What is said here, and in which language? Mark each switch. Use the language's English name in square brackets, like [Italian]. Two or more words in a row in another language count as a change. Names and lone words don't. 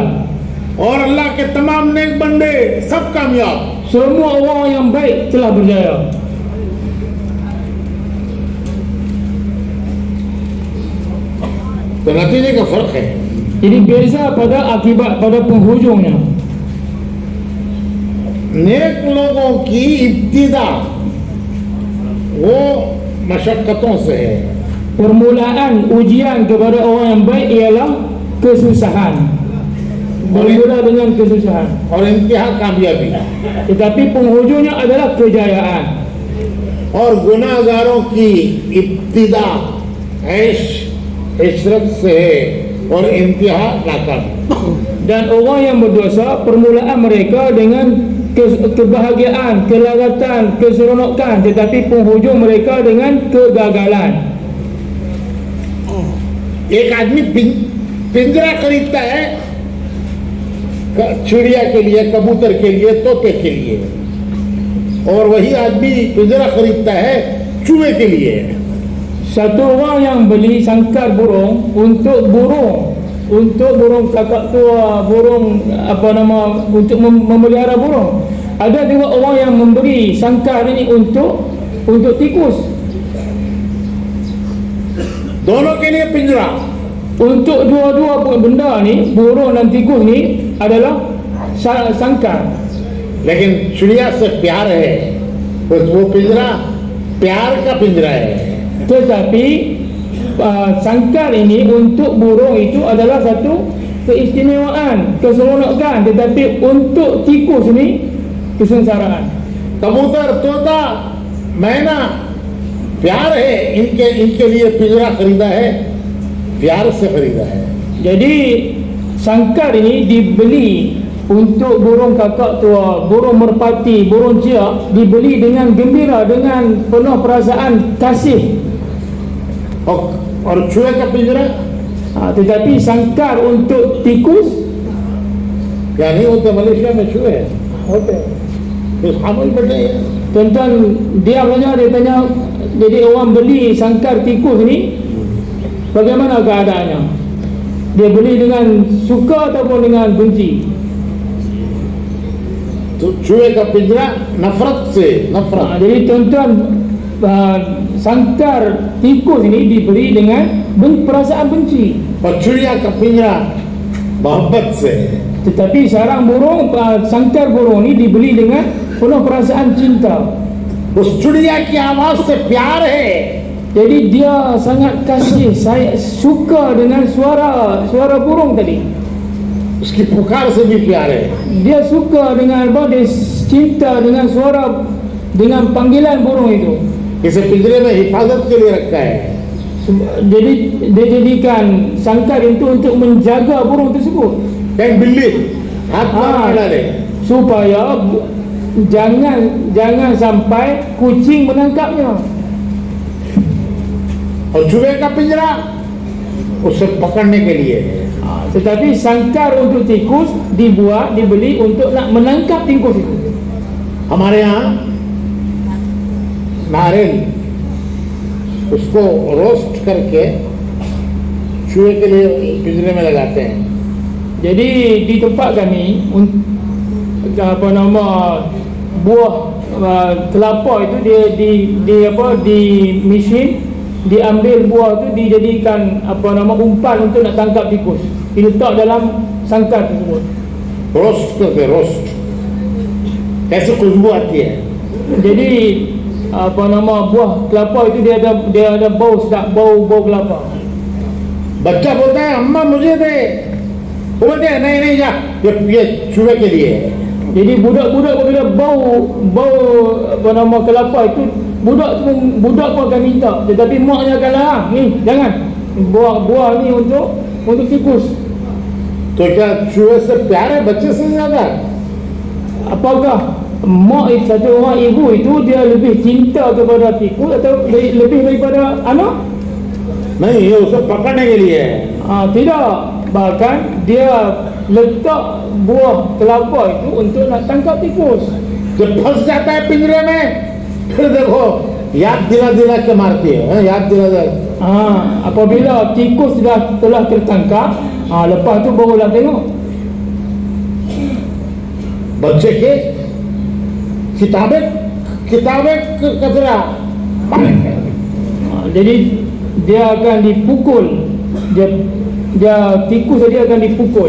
[Hindi] और अल्लाह के तमाम नेक बंदे सब कामयाब. [Malay] Semua orang yang baik telah berjaya. [Hindi] तो नतीजे का फर्क है. [Malay] Jadi beza pada akibat, pada penghujungnya. [Hindi] नेक लोगों की इब्तिदा वो मशक्कतों से है. [Malay] Permulaan ujian kepada orang yang baik ialah kesusahan. bermula dengan kesusahan, [Hindi] और इंतहा कामयाबी, [Malay] tetapi penghujungnya adalah kejayaan. [Hindi] और गुनाहगारों की इब्तिदा ऐश इशरत से है और इंतहा नाकामी. [Malay] Dan orang yang berdosa, permulaan mereka dengan kebahagiaan, kelaratan, keseronokan, tetapi penghujung mereka dengan kegagalan. [Hindi] एक आदमी पिंजरा खरीदता है चिड़िया के लिए, कबूतर के लिए, तोते के लिए, और वही आदमी पिंजरा खरीदता है चूहे के लिए. [Malay] Satu orang yang beli sangkar burung untuk burung kakak tua, burung untuk memelihara burung. Ada juga orang yang memberi sangkar ini untuk tikus. [Hindi] दोनों के लिए पिंजरा. [Malay] Untuk dua-dua benda ni, burung dan tikus ni adalah sangkar. [Hindi] लेकिन चिड़िया से प्यार है, वो पिंजरा प्यार का पिंजरा है. [Malay] Tetapi sangkar ini untuk burung itu adalah satu keistimewaan, keseronokan, tetapi untuk tikus ini kesengsaraan. [Hindi] कबूतर, तोता, मैना प्यार है, इनके लिए पिंजरा खरीदा है, प्यार से खरीदा है. [Malay] Jadi sangkar ini dibeli untuk burung kakak tua, burung merpati, burung ciak, dibeli dengan gembira, dengan penuh perasaan kasih. [Hindi] और चूहे का पिंजरा [Malay] Tetapi sangkar untuk tikus [Hindi] क्या नहीं होता? मलेशिया में चूहे होते हैं, खामोश बैठे हैं. [Malay] Tuan-tuan, dia tanya, jadi orang beli sangkar tikus ni bagaimana keadaannya? Dia beli dengan suka ataupun dengan benci? [Hindi] तो चूहे का पिंजरा नफरत से, नफरत. [Malay] Jadi tuan-tuan, sangkar tikus ini dibeli dengan perasaan benci. [Hindi] और चिड़िया का पिंजरा मोहब्बत से. [Malay] Tetapi sarang burung, sangkar burung ini dibeli dengan penuh perasaan cinta. [Hindi] उस चिड़िया की आवाज से प्यार है. [Malay] Jadi dia sangat kasih, saya suka dengan suara burung tadi. [Hindi] उसकी पुकार से भी प्यार है. [Malay] Dia suka dengan dia cinta dengan suara, dengan panggilan burung itu. [Hindi] इसे पिंजरे में हिफाजत के लिए रखा है. [Malay] Jadi dia jadikan sangkar itu untuk menjaga burung tersebut. [Hindi] एक बिल्ली हाथ मार डाले, [Malay] Supaya jangan sampai kucing menangkapnya. [Hindi] और चूहे का पिंजरा उसे पकड़ने के लिए है. [Malay] Tetapi sangkar untuk tikus dibeli untuk nak menangkap tikus itu. [Hindi] हमारे यहाँ नारियल उसको रोस्ट करके चूहे के लिए पिंजरे में लगाते हैं. [Malay] Jadi di tempat kami buah kelapa itu di mesin, diambil buah itu dijadikan umpan untuk nak tangkap tikus, diletak dalam sangkar tersebut. [Hindi] रोस्ट करके रोस्ट कैसे खुशबू आती है. [Malay] Jadi buah kelapa itu dia ada bau sedap, bau kelapa. [Hindi] बच्चा बोलता है अम्मा मुझे दे, वो बोलते हैं नहीं जा, ये चूहे के लिए है. [Malay] Jadi budak-budak bila bau kelapa itu, budak pun akan minta, tetapi maknya akan larang, ni jangan, buah ni untuk tikus. [Hindi] तो क्या चूहे से प्यार है बच्चे से ज्यादा? [Malay] Apakah mak satu orang ibu itu dia lebih cinta kepada tikus atau lebih daripada anak? [Hindi] नहीं, ये उसे पकड़ने के लिए है. [Malay] Tidak, bahkan dia letak buah kelapa itu untuk nak tangkap tikus. [Hindi] जब फंस जाता है पिंजरे में, फिर देखो याद दिला के मारती है. याद दिला. [Malay] Apabila tikus telah tertangkap, lepas tu barulah tengok. [Hindi] बच्चे के किताबें कचरा. [Malay] Jadi dia akan dipukul, tikus saja akan dipukul.